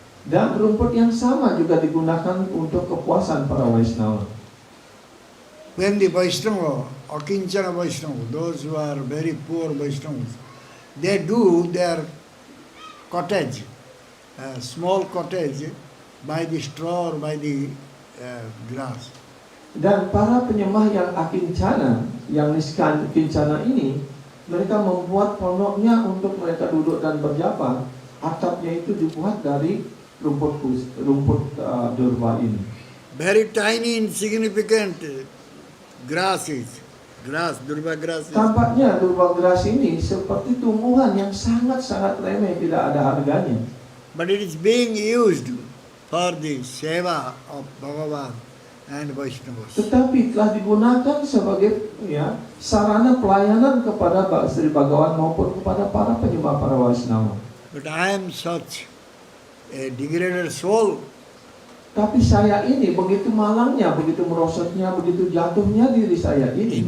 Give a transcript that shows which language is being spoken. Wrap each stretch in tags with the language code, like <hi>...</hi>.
<id>Dan rumput yang sama juga digunakan untuk kepuasan para Vaishnava.</id> <en>When the Vaishnava, Akinchana Vaishnava, those who are very poor Vaishnavas, they do their cottage, small cottage, by the straw or by the grass.</en> <id>Dan para penyembah yang akincana, yang niskan kincana ini, mereka membuat pondoknya untuk mereka duduk dan berjapa. Atapnya itu dibuat dari rumput durva ini.</id> <en>Very tiny, insignificant grasses, durva grasses.</en> <id>Tampaknya durva grass ini seperti tumbuhan yang sangat-sangat remeh, tidak ada harganya.</id> <en>But it is being used for the seva of Bhagavan and Vaishnavas.</en> <id>Tetapi telah digunakan sebagai sarana pelayanan kepada Sri Bhagavan maupun kepada para penyembah para Vaishnava.</id> <en>But I am such a degraded soul.</en> <id>Tapi saya ini begitu malangnya, begitu merosotnya, begitu jatuhnya diri saya ini.</id>